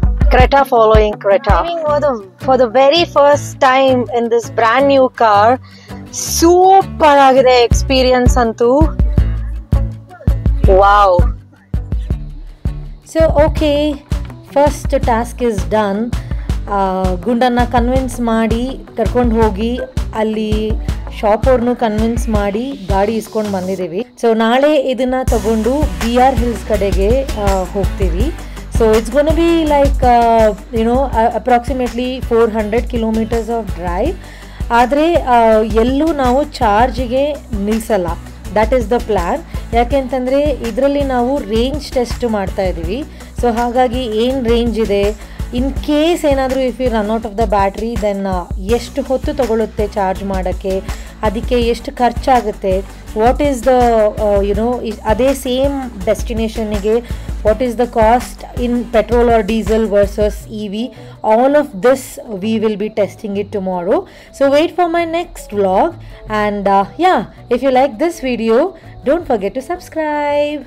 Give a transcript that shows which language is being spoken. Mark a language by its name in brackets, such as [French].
[English] Creta following Creta. For the very first time in this brand new car, super [Kannada] agide [English] experience [Kannada] antu. [English] Wow. So okay, first task is done. [Kannada] ಗುಂಡನ್ನ convince ಮಾಡಿ ಕರ್ಕೊಂಡು ಹೋಗಿ ಅಲ್ಲಿ shop ಅವ್ರನ್ನೂ convince ಮಾಡಿ ಗಾಡಿ ಇಸ್ಕೊಂಡು ಬಂದಿದ್ದೀವಿ. ಸೊ ನಾಳೆ ಇದನ್ನು ತಗೊಂಡು BR ಹಿಲ್ಸ್ ಕಡೆಗೆ ಹೋಗ್ತೀವಿ. [English] So it's gonna be like approximately 400 kilometers of drive. [Kannada] ಆದರೆ ಎಲ್ಲೂ ನಾವು ಚಾರ್ಜಿಗೆ ನಿಲ್ಲಿಸಲ್ಲ. [English] That is the plan. [Kannada] ಯಾಕೆಂತಂದರೆ ಇದರಲ್ಲಿ ನಾವು ರೇಂಜ್ ಟೆಸ್ಟ್ ಮಾಡ್ತಾ ಇದ್ದೀವಿ. [English] so [Kannada] ಹಾಗಾಗಿ ಏನು [English] range [Kannada] ಇದೆ, [English] in case [Kannada] ಏನಾದರೂ [English] if you run out of the battery then [Kannada] ಎಷ್ಟು ಹೊತ್ತು ತಗೊಳ್ಳುತ್ತೆ ಚಾರ್ಜ್ ಮಾಡೋಕ್ಕೆ, ಅದಕ್ಕೆ ಎಷ್ಟು ಖರ್ಚಾಗುತ್ತೆ, [English] what is the [Kannada] ಅದೇ [English] Same ಡೆಸ್ಟಿನೇಷನ್ನಿಗೆ what is the cost in petrol or diesel versus EV. All of this we will be testing it tomorrow. So wait for my next vlog, and if you like this video, don't forget to subscribe.